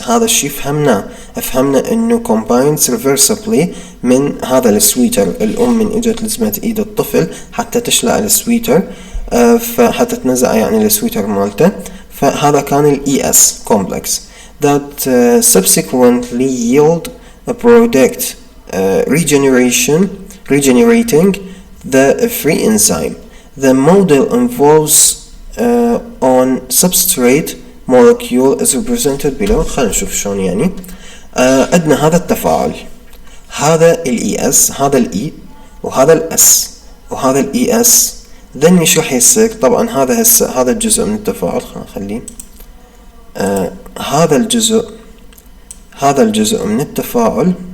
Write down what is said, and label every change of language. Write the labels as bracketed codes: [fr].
[ar] هذا الشيء فهمنا انه [en] combines reversibly [ar] من هذا السويتر، الام من اجت لزمت ايد الطفل حتى تشلع السويتر فحتى تنزع يعني السويتر مالته، فهذا كان ال [en] ES complex that subsequently yield a product regenerating the free enzyme. The model involves on substrate molecule is represented below. [ar] خلينا نشوف شلون يعني. عندنا هذا التفاعل، هذا ال ES، هذا ال E وهذا ال S وهذا ال ES، [en] then [ar] ايش راح يصير؟ طبعا هذا الجزء من التفاعل، خلينا نخليه هذا الجزء من التفاعل